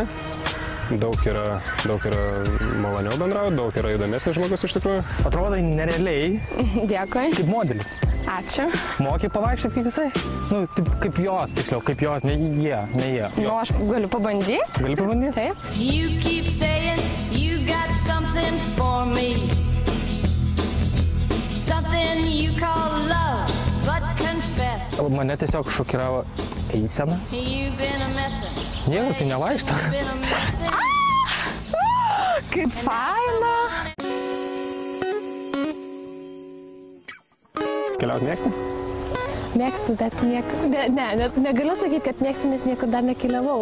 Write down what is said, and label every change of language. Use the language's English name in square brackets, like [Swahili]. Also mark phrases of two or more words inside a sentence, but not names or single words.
[Lithuanian] Daug yra maloniau bendrauti, daug yra įdomesnis žmogus iš tikrųjų. Atrodo nerealiai. Dėkui. Kaip modelis. Ačiū. Moki pavaikščioti kaip visai? Taip kaip jos, tiksliau, kaip jos, ne jie. Aš galiu pabandyti. Gali pabandyti? Taip. [English] You keep saying you got something for me. Something you call love, but confess. [Lithuanian] Mane tiesiog šokiravo eisena. [English] You've been a messer. [Lithuanian] Niekas tai nevaikšto. Kaip faina. Keliauti mėgsti? Mėgstu, bet negaliu sakyti, kad mėgstu, nes niekur dar nekeliavau.